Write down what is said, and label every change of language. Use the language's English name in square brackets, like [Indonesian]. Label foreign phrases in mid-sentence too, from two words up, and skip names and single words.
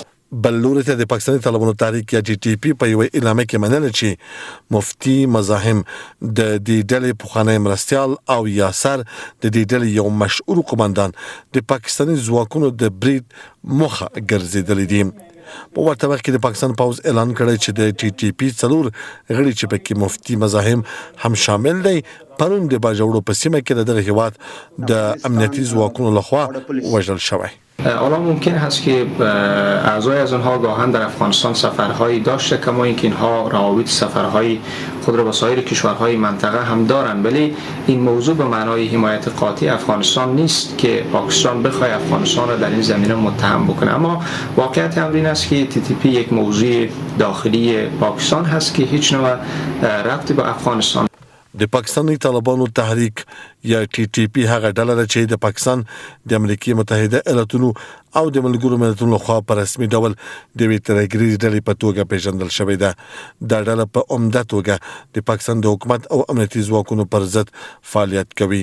[Pashto] بل لوري ته د پاکستاني طالبانو تحریک یا ټي ټي پی په یوه اعلامیه کې منله چې مفتي مزاحم د دې ډلې پخوانی مرستیال او یاسر د دې ډلې یو مشهور قماندان د پاکستاني ځواکونو د برید مخه ګرځېدلی دي. په ورته وخت کې د پاکستان پوځ اعلان کړی چې د ټي ټي پی 4 غړي چې پکې مفتي مزاحم هم شامل دی پرون د باجوړو په سیمه کې د دغه هیواد د امنیتي ځواکونو لخوا وژل شوی. [Persian] حالا ممکن هست که اعضای از آنها گاهن در افغانستان سفرهایی داشته کما اینکه اینها روابط سفرهایی خود را با سایر کشورهای منطقه هم دارند ولی این موضوع به معنای حمایت قاطع افغانستان نیست که پاکستان بخواد افغانستان را در این زمینه متهم بکنه. اما واقعیت امر این است که تی تی پی یک موضوع داخلی پاکستان هست که هیچ نوع ربطی با افغانستان [Pashto] د پاکستاني طالبانو تحریک یا ټي ټي پی هغه ډله ده چې د پاکستان د امریکای متحده ایالاتونو او د ملګرو ملتونو لخوا په رسمي ډول د یوې ترهګریزې ډلې په توګه پیژندل شوې ده. دا ډله په عمده توګه د پاکستان د حکومت او امنیتي ځواکونو پر ضد فعالیت کوي.